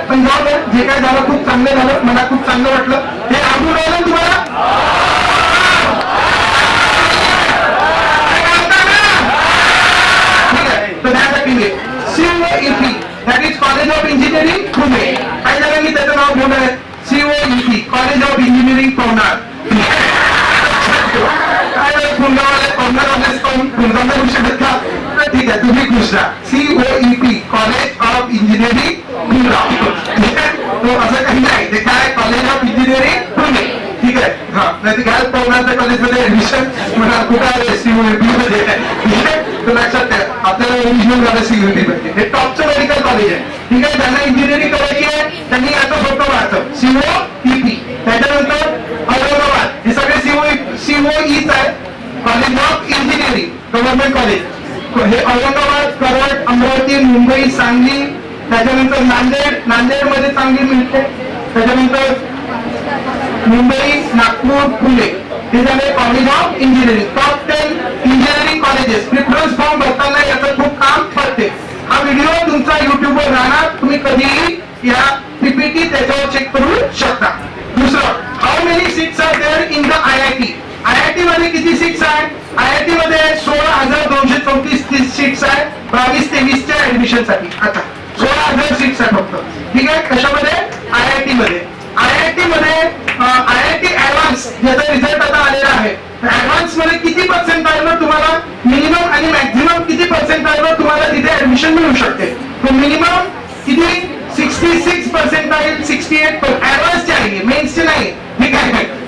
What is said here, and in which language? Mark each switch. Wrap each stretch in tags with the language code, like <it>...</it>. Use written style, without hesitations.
<mr>पण जाऊ जे काय झालं खूप चांगलं झालं, मला खूप चांगलं वाटलं. हे आवडून राहिलं तुम्हाला, ठीक आहे.</mr> <en>तर त्यासाठी COEP, that is college of engineering Pune.</en> <mr>काही जणांनी त्याचं नाव ठेवलं आहे COEP, college of engineering Pavnar. काय पुण्यावाले पवनार पुण्याला होऊ शकत का? ठीक आहे, तुम्ही खुश राहा. COEP, college of engineering Pune, ठीक आहे. तो असं काही नाही, ते काय कॉलेज ऑफ इंजिनिअरिंग पुणे, ठीक आहे. हा नाही घ्याल पवनारच्या कॉलेजमध्ये ऍडमिशन म्हणा कुठं आले COEP मध्ये, ठीक आहे. तर लक्षात ठेवा आपल्याला ओरिजिनल झालं COEP मध्ये. हे टॉपचं मेडिकल कॉलेज आहे, ठीक आहे. ज्यांना इंजिनिअरिंग करायची आहे त्यांनी याचं स्वप्न पाहतं COEP. त्याच्यानंतर औरंगाबाद, हे सगळे COEच आहे, college of engineering government college. हे औरंगाबाद, कराड, अमरावती, मुंबई, सांगली, त्याच्यानंतर नांदेडमध्ये चांगली मिळते, त्याच्यानंतर मुंबई, नागपूर, पुणे, हे झाले college of engineering. Top 10 engineering colleges. Preference form भरताना याचं खूप काम पडते. हा व्हिडिओ तुमचा युट्यूबवर राहणार, तुम्ही कधीही या PPT त्याच्यावर चेक करू शकता.</mr> <en>दुसरं, how many seats are there in the IIT.</en> <mr>IIT मध्ये किती सीट्स आहेत? IIT मध्ये 16,234 सीट्स आहेत 22-23च्या ऍडमिशन साठी. आता 16,000 सीट्स आहेत फक्त, ठीक आहे. कशामध्ये? IIT मध्ये. IIT मध्ये IIT ऍडव्हान्स याचा रिझल्ट आता आलेला आहे. ऍडव्हान्स मध्ये किती पर्सेंटाईलवर तुम्हाला मिनिमम आणि मॅक्झिमम किती पर्सेंटाईलवर तुम्हाला तिथे ऍडमिशन मिळू शकते? तो मिनिमम किती? 66 पर्सेंटाईल, 68 ऍडव्हान्सचे आहे, मेन्सचे नाही, ठीक आहे.</mr>